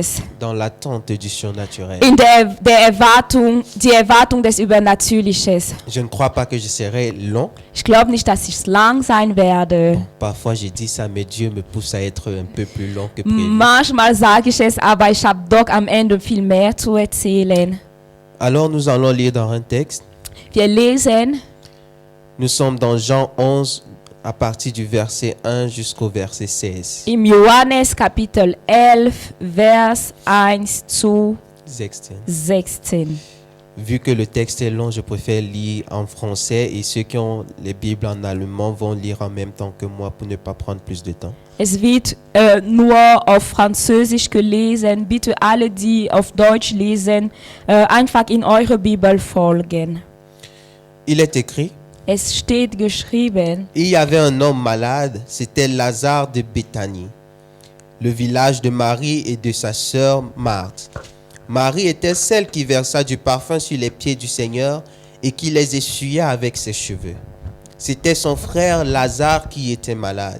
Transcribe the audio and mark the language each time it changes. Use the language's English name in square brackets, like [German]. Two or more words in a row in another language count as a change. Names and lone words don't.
[French] Dans l'attente du surnaturel. [German] In die Erwartung des Übernatürlichen. [French] Je ne crois pas que je serai long. [German] Ich glaube nicht, dass ich lang sein werde. [French] Parfois j'ai dit ça, mais Dieu me pousse à être un peu plus long que prévu. [German] Manchmal sage ich es, aber ich habe doch am Ende viel mehr zu erzählen. [French] Alors nous allons lire dans un texte. [German] Wir lesen [French] Nous sommes dans Jean 11 à partir du verset 1 jusqu'au verset 16. [German] im Johannes Kapitel 11, Vers 1 zu 16. [French] Vu que le texte est long, je préfère lire en français et ceux qui ont les Bibles en allemand vont lire en même temps que moi pour ne pas prendre plus de temps. [German] Es wird nur auf Französisch gelesen. Bitte alle, die auf Deutsch lesen, einfach in eure Bibel folgen. [French] Il est écrit: [German] Es steht geschrieben, [French] il y avait un homme malade, c'était Lazare de Béthanie, le village de Marie et de sa sœur Marthe. Marie était celle qui versa du parfum sur les pieds du Seigneur et qui les essuya avec ses cheveux. C'était son frère Lazare qui était malade.